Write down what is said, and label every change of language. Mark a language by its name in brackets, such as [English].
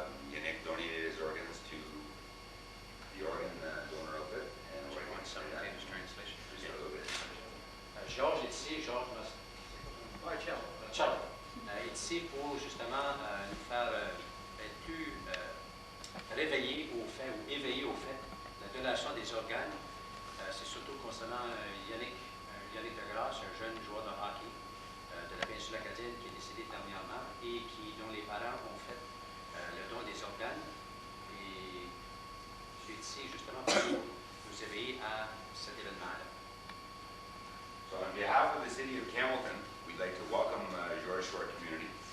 [English] Yannick donated his organs to the organ donor outfit, and Roy wants to translation. Just a little bit. [French] Georges est ici, Georges Marcello. Marcello. ici pour justement nous faire être plus réveillés au fait ou éveillés au fait de la donation des organes. C'est surtout concernant Yannick Degrasse, un jeune joueur de hockey de la péninsule acadienne qui est décédé dernièrement et dont les parents ont fait le don des organes. Et je suis ici justement pour nous éveiller à cet événement-là. [English] So on behalf of the city of Campbellton, we'd like to welcome George to our community.